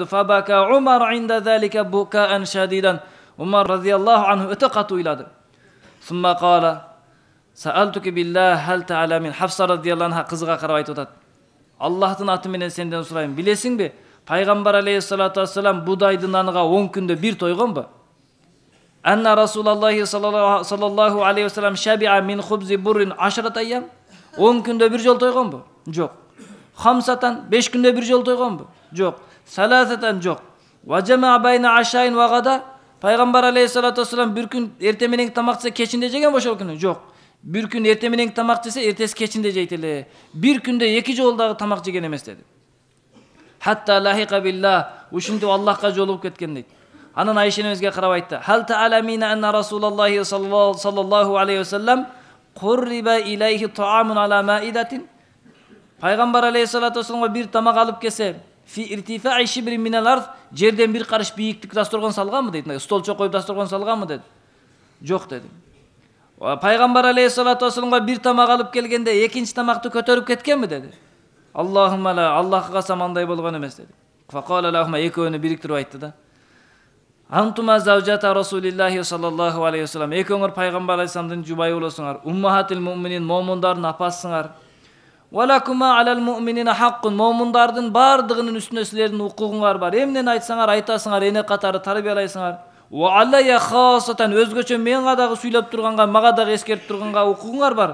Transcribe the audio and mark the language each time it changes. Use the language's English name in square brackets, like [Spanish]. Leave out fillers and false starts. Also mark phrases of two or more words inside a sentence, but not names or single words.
[Arabic] فبكى عمر عند ذلك بكاء شديدا, [Kyrgyz] Умар [Arabic] رضي الله عنه [Kyrgyz] өтө катуу ыйлады. [Arabic] ثم قال سألتك بالله هل تعلمين, [Kyrgyz] Хафса [Arabic] رضي الله عنها [Kyrgyz] кызыга карап айтып атат. Аллахтын аты менен сенден сурайм, билесиңби, пайгамбар [Arabic] عليه الصلاة والسلام [Kyrgyz] будайдын наныга 10 күндө бир тойгонбу? [Arabic] أن رسول الله صلى الله عليه وسلم شبع من خبز بر 10 أيام. [Kyrgyz] 10 күндө bir жол тойгонбу? Жок. Хамсатан 5 күндө bir жол тойгонбу? Жок. Саласатан жок. [Arabic] وجمع بين عشاء وغداء. [Kyrgyz] Пайгамбар [Arabic] عليه الصلاة والسلام [Kyrgyz] bir күн эрте менен тамак жесе кечинде жеген ошол күнү? Жок. Bir күн эрте менен тамак жесе эртеси кечинде жейт эле. Bir күндө 2 жолдагы тамак жеген эмес деди. [Arabic] حتى لحق بالله, [Kyrgyz] ушинтип Аллахка жолугуп кеткен дейт. Анан Айша энемизге карап айтты. [Arabic] هل تعلمان أن رسول الله صلى الله عليه وسلم قرب إليه طعام على مائدة. [Kyrgyz] Пайгамбар [Arabic] عليه الصلاة والسلام [Kyrgyz] бир тамак алып келсе, [Arabic] في ارتفاع شبر من الأرض, [Kyrgyz] жерден бир карыш бийиктик дасторгон салганбы дейт. Столчо коюп дасторгон салганбы деди. Жок деди. Пайгамбар [Arabic] عليه الصلاة والسلام [Kyrgyz] бир тамак алып келгенде экинчи тамакты көтөрүп кеткенби деди. [Arabic] اللهم لا, [Kyrgyz] Аллахка касам андай болгон эмес деди. [Arabic] فقال لهما, [Kyrgyz] экөөнү бириктирип айтты да. [Arabic] أنتما زوجتا رسول الله صلى الله عليه وسلم, [Kyrgyz] экөөңөр пайгамбар алейхиссаламдын жубайы болосуңар, [Arabic] أمهات المؤمنين, [Kyrgyz] момундардын апасысыңар. [Arabic] ولكما على المؤمنين حق, [Kyrgyz] момундардын бардыгынын үстүнө силердин укугуңар бар. Эмнени айтсаңар айтасыңар, эне катары тарбиялайсыңар. [Arabic] وعلي خاصة, [Kyrgyz] өзгөчө менга дагы сүйлөп турганга, мага дагы эскертип турганга укугуңар бар.